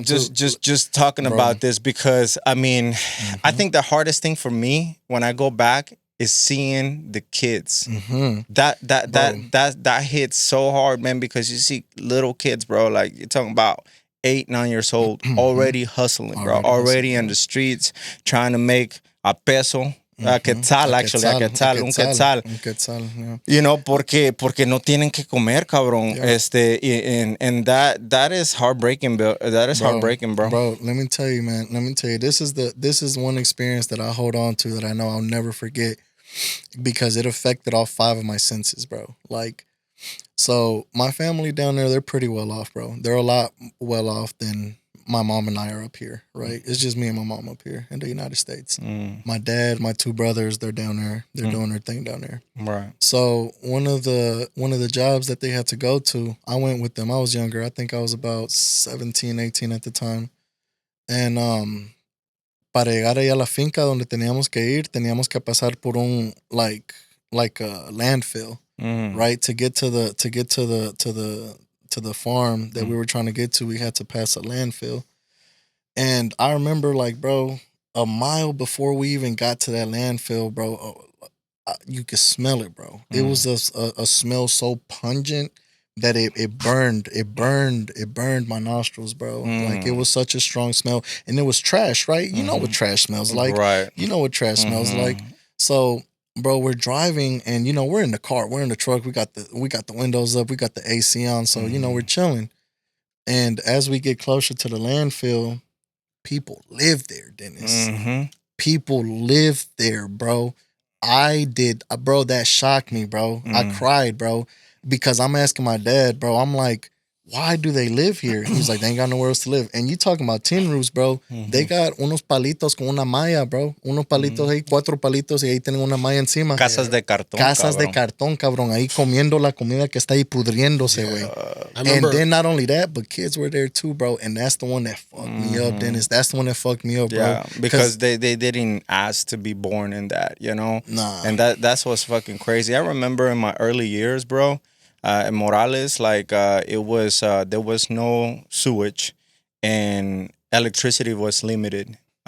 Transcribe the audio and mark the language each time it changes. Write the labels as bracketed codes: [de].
[en] Just talking about this, because I mean, I think the hardest thing for me when I go back is seeing the kids. That hits so hard, man, because you see little kids, bro. Like you're talking about 8, 9 years old, already hustling, bro. Already in the streets trying to make a peso. A quetzal, actually, [es] un quetzal. [en] Yeah. [es] Porque no tienen que comer, cabrón. [en] Yeah. And that is heartbreaking, bro. That is heartbreaking, bro. Bro, let me tell you, man. Let me tell you, this is one experience that I hold on to that I know I'll never forget, because it affected all 5 of my senses, bro. Like, so my family down there, they're pretty well off, bro. They're a lot well off than my mom and I are up here, right? It's just me and my mom up here in the United States. My dad, my 2 brothers, they're down there. They're doing their thing down there. Right. So one of the jobs that they had to go to, I went with them. I was younger. I think I was about 17, 18 at the time. [es] And para llegar allá a la finca donde teníamos que ir, teníamos que pasar por un [en] like a landfill, right? To get to the farm that we were trying to get to, we had to pass a landfill. And I remember, like, bro, a mile before we even got to that landfill, bro, you could smell it, bro. It was a smell so pungent that it burned my nostrils, bro. Like, it was such a strong smell. And it was trash, right? You know what trash smells like. Right. You know what trash smells like. So, bro, we're driving, and we're in the car, we're in the truck, we got the windows up, we got the AC on, so we're chilling. And as we get closer to the landfill, people live there, Dennis. People live there, bro. Bro, that shocked me, bro. I cried, bro, because I'm asking my dad, bro, I'm like, why do they live here? He's like, they ain't got nowhere else to live. And you talking about tin roofs, bro. They got [es] unos palitos con una malla, bro. Unos palitos ahí, 4 palitos, y ahí tienen una malla encima. Casas de cartón, Casas cabrón. de cartón, cabrón. Ahí comiendo la comida que está ahí pudriéndose, güey. [en] And then not only that, but kids were there too, bro. And that's the one that fucked me up, Dennis. That's the one that fucked me up, bro. Yeah, because they didn't ask to be born in that, Nah. And that's what's fucking crazy. I remember in my early years, bro, in Morales, like it was there was no sewage, and electricity was limited.